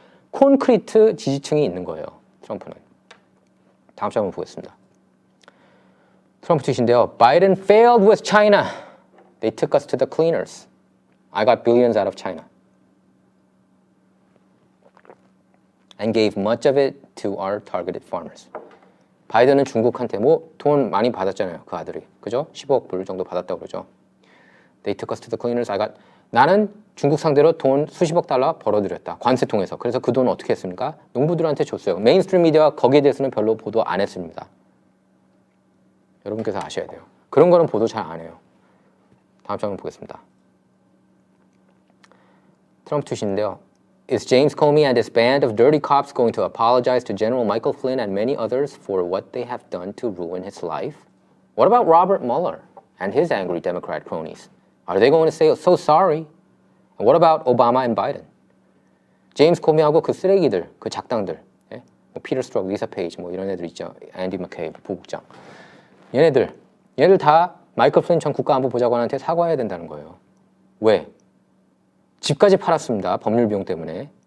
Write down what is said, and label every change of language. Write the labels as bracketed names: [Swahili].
[Korean] 콘크리트 지지층이 있는 거예요. 트럼프는. 다음 장 한번 보겠습니다. 트럼프 트윗인데요. [English] Biden failed with China. They took us to the cleaners. I got billions out of China. And gave much of it to our targeted farmers. [Korean] 바이든은 중국한테 돈 많이 받았잖아요. 그 아들이. 그죠? 15억 불 정도 받았다고 그러죠. [English] They took us to the cleaners. [Korean] 나는 중국 상대로 돈 수십억 달러 벌어들였다. 관세 통해서. 그래서 그 돈 어떻게 했습니까? 농부들한테 줬어요. 메인스트림 미디어가 거기에 대해서는 별로 보도 안 했습니다. 여러분께서 아셔야 돼요. 그런 거는 보도 잘 안 해요. 다음 장면 보겠습니다. 트럼프 트윗인데요. [English] Is James Comey and his band of dirty cops going to apologize to General Michael Flynn and many others for what they have done to ruin his life? What about Robert Mueller and his angry Democrat cronies? Are they going to say so sorry? And what about Obama and Biden? [Korean] 제임스 코미하고 그 쓰레기들, 그 작당들, 예? 피터 스트록, 리사 페이지 이런 애들 있죠. 앤디 맥케이브 부국장. 얘네들 다 마이클 플린 전 국가안보보좌관한테 사과해야 된다는 거예요. 왜? 집까지 팔았습니다. 법률 비용 때문에.